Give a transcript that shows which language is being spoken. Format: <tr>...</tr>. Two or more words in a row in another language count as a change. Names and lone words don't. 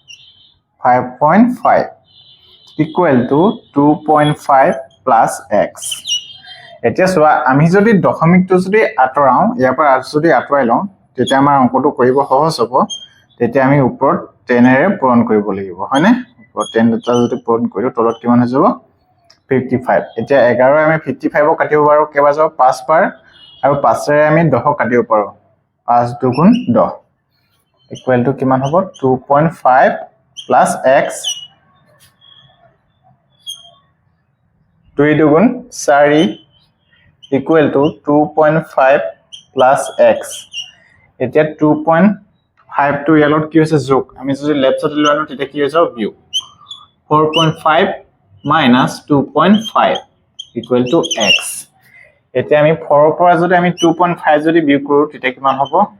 <en>5.5 equal to 2.5 plus x</en> <as>এতিয়া চোৱা আমি যদি দশমিকটো যদি আতৰাও ইয়াৰ পৰা যদি আতৰাই লওঁ তেতিয়া আমাৰ অংকটো কৰিব সহজ হ'ব তেতিয়া আমি ওপৰত 10 এৰে পূৰণ কৰিব লাগিব হয়নে ওপৰত 10 টা যদি পূৰণ কৰো তলত কিমান হৈ যাব 55 এতিয়া 11 আমি 55 ক কাটিব পাৰো কেবা যাব 5 বাৰ আৰু 5 ৰে আমি 10 কাটিব পাৰো 5 দুগুণ 10</as> <en>equal to</en> <as>কিমান হ'ব</as> <en>2.5 plus x</en> <as>2 দুগুণ 4</as> <en>equal to 2.5 plus x</en> <as>এতিয়া 2.5 টো ইয়ালত কি হৈছে যোগ আমি যদি</as> <en>left side</en> <as>লৈ আনো তেতিয়া কি হৈ যাব বিয়োগ</as> <en>4.5 minus 2.5 equal to x</en> <as>এতিয়া আমি 4 ৰ পৰা যদি আমি 2.5 যদি বিয়োগ কৰো তেতিয়া কিমান হ'ব</as>